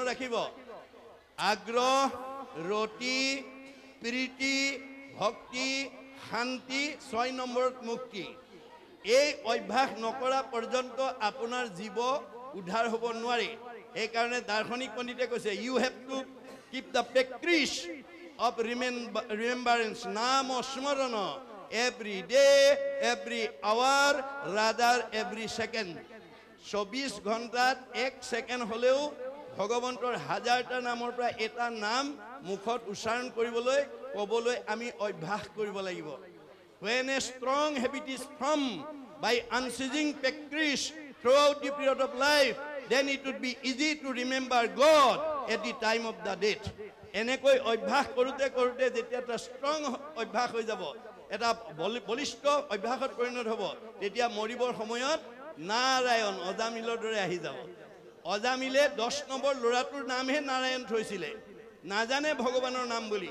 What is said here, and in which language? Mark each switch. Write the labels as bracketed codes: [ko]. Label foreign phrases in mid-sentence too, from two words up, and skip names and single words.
[as] ৰাখিব আগ্ৰহ ৰতি প্ৰীতি ভক্তি শান্তি 6 নম্বৰত মুক্তি এই অভ্যাস নকৰা পৰ্যন্ত আপোনাৰ জীৱ উদ্ধাৰ হ'ব নোৱাৰে সেইকাৰণে দাৰ্শনিক পণ্ডিতে কৈছে [en] you have to keep the practice of remembrance [as] নাম স্মৰণ [en] every day every hour rather every second [as] 24 ঘণ্টাত 1 সেকেন্ড হলেও ভগৱন্তৰ হাজাৰটা নামৰ পৰা এটা নাম মুখত উচ্চাৰণ কৰিবলৈ ক'বলৈ আমি অভ্যাস কৰিব লাগিব [en] when a strong habit is formed by unceasing practice throughout the period of life, then it would be easy to remember God at the time of the death. [as] এনেকৈ অভ্যাস কৰোঁতে কৰোঁতে যেতিয়া এটা ষ্ট্ৰং অভ্যাস হৈ যাব, এটা বলিষ্ঠ অভ্যাসত পৰিণত হ'ব, তেতিয়া মৰিবৰ সময়ত নাৰায়ণ অজামিলৰ দৰে আহি যাব। অজামিলে 10 নম্বৰ ল'ৰাটোৰ নামহে নাৰায়ণ থৈছিলে, নাজানে ভগৱানৰ নাম বুলি।